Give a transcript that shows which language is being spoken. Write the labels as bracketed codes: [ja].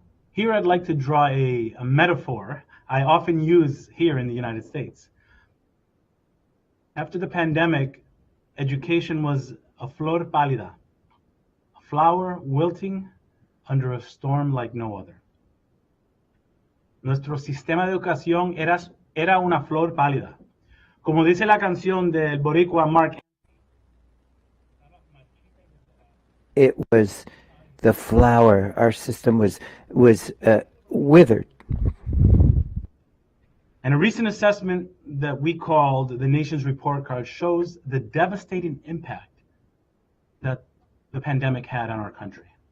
[en] Here I'd like to draw a metaphor I often use here in the United States. After the pandemic, education was a [es] flor pálida, [en] a flower wilting under a storm like no other. [es] Nuestro sistema de educación era una flor pálida. Como dice la canción del boricua Mark. [en] It was the flower. Our system was withered. And a recent assessment that we called the Nation's Report Card shows the devastating impact that the pandemic had on our country.